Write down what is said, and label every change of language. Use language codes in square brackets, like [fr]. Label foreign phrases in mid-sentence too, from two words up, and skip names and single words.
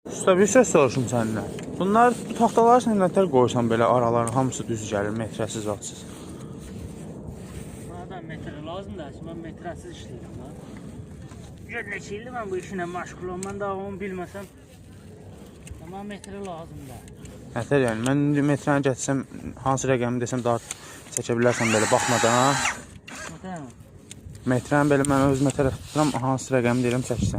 [az] Usta, bir söz soruşum səndən. Bunlar bu taxtaları sən nətər qoysan belə araların hamısı düz gəlir, metrəsiz, vatsız. [tr] Bana da metre lazım da, şimdi ben metresiz işleyeceğim lan. [az] Gör neçə ildir ben bu işinə məşğulum, mən davamını bilməsəm. [tr] Ama metre lazım da. [az] Nətər yəni, mən indi metrəni gətsəm, hansı rəqəmi desəm daha çəkə bilərsən belə baxmadan. Məsələn, Metrəni belə mən özümə tərəf tuturam, hansı rəqəmi deyirəm çəksən.